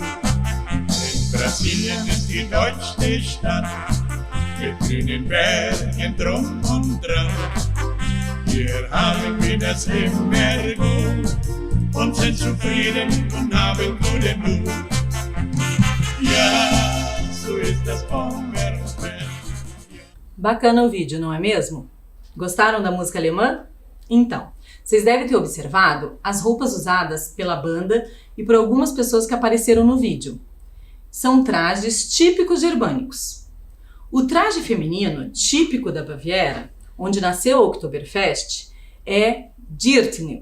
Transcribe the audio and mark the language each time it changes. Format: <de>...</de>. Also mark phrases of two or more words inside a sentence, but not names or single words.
<de>In Brasilien ist die deutschste Stadt, mit grünen Bergen drum und dran. Hier haben wir das Immergut und sind zufrieden und haben guten Mut. Ja, so ist das Pommerfeld.</de> <pt>Bacana o vídeo, não é mesmo? Gostaram da música alemã? Então, vocês devem ter observado as roupas usadas pela banda e por algumas pessoas que apareceram no vídeo. São trajes típicos germânicos. O traje feminino típico da Baviera, onde nasceu o Oktoberfest, é Dirndl.</pt>